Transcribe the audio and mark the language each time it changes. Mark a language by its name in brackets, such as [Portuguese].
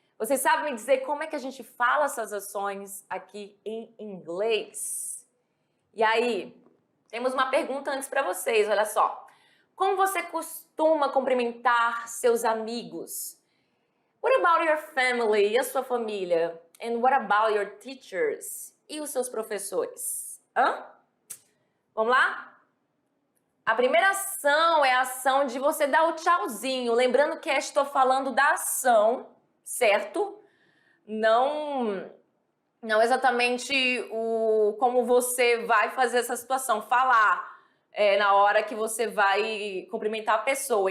[Portuguese] Vocês sabem me dizer como é que a gente fala essas ações aqui em inglês? E aí, temos uma pergunta antes para vocês, olha só. Como você costuma cumprimentar seus amigos? [English] What about your family? [Portuguese] E a sua família? [English] And what about your teachers? [Portuguese] E os seus professores? Vamos lá? A primeira ação é a ação de você dar o tchauzinho. Lembrando que estou falando da ação, certo? Não exatamente como você vai fazer essa situação, falar na hora que você vai cumprimentar a pessoa.